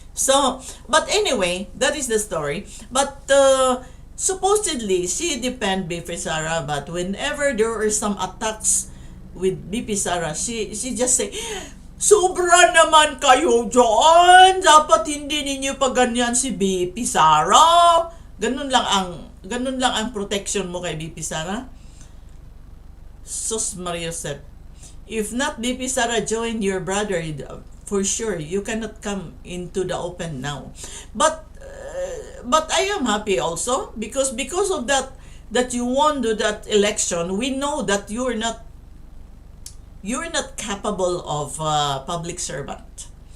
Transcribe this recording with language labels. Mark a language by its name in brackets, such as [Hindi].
[English] So, but anyway, that is the story. But supposedly, she defend BP Sara, but whenever there are some attacks with BP Sara, she just say, [Filipino] sobra naman kayo dyan. Dapat hindi ninyo paganyan si BP Sara. Ganun lang ang protection mo kay BP Sara. Sus Mariosep. [English] If not BP Sara join your brother, for sure you cannot come into the open now. But I am happy also because of that you won that election. We know that you're not capable of public servant.